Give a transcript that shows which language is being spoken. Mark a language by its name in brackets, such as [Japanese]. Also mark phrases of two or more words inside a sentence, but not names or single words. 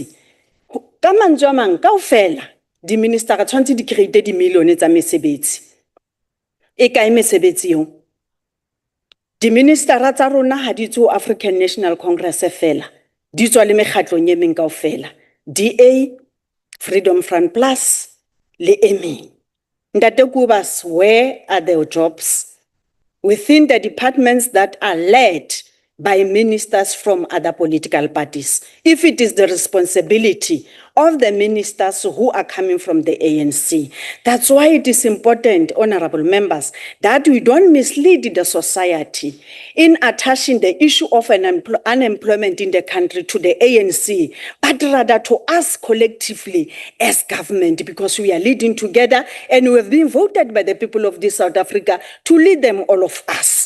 [Southern Sotho] Ka mantswe a mang kaofela di-ministera tshwantse di create di-million tsa mesebetsi. E kae mesebetsi eo? Di-ministera tsa rona ha di tswa African National Congress fela, di tswa le mekgatlong e meng kaofela, DA, Freedom Front Plus le emeng. [English] Ntate Kubas, where are the jobs within the departments that are led by ministers from other political parties, if it is the responsibility of the ministers who are coming from the ANC? That's why it is important, honorable members, that we don't mislead the society in attaching the issue of unemployment in the country to the ANC, but rather to us collectively as government, because we are leading together and we have been voted by the people of this South Africa to lead them, all of us.